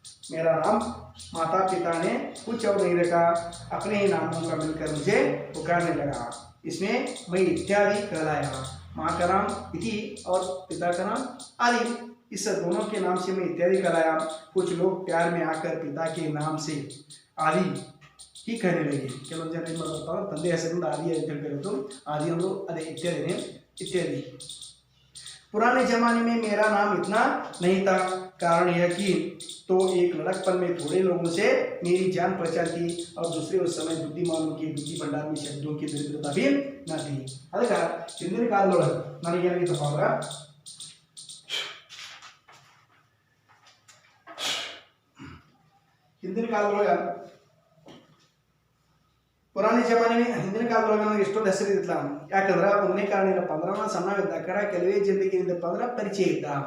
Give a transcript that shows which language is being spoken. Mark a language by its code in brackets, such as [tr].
[hi] मेरा नाम माता पिता ने कुछ और नहीं रखा, अपने ही नामों का मिलकर मुझे पुकारने लगा। इसमें मैं इत्यादि कहलाया। माँ का नाम इति और पिता का नाम आदि, इस दोनों के नाम से मैं इत्यादि कहलाया। कुछ लोग प्यार में आकर पिता के नाम से आदि ही कहने लगे। [kn] ಕೆಲವೊಂದು ಜನ ಏನು ಮಾಡ್ತಾರೆ, ತಂದೆ ಹೆಸರಿಂದ ಆದಿ ಅಂತ ಹೇಳ್ತಿರೋದು, आदि अंदर अदे इत्यादि इत्यादि। [hi] पुराने जमाने में मेरा नाम इतना नहीं था, कारण यह कि तो एक लड़कपन में थोड़े लोगों से मेरी जान पहचान थी और दूसरे उस समय बुद्धिमानों की बुद्धि भंडार में शब्दों की दरिद्रता भी न थी। [kn] ಅದಕ್ಕೆ ಹಿಂದಿನ ಕಾಲದೊಳಗೆ ನನಗೇನಾಗಿತ್ತಪ್ಪ ಅಂದ್ರೆ, ಹಿಂದಿನ ಕಾಲದೊಳಗೆ ಪುರಾಣಿ ಜಮಾನೆ ಹಿಂದಿನ ಕಾಲದೊಳಗೆ ನನಗೆ ಎಷ್ಟೊಂದು ಹೆಸರು ಇದ್ದಿಲ್ಲ. ಯಾಕಂದ್ರೆ ಒಂದನೇ ಕಾರಣ ಏನಪ್ಪ ಅಂದ್ರೆ, ನಾನು ಸಣ್ಣವಿದ್ದಾಗ ಕೆಲವೇ ಜನರಿಗೆ ಏನಪ್ಪ ಅಂದ್ರೆ ಪರಿಚಯ ಇದ್ದ.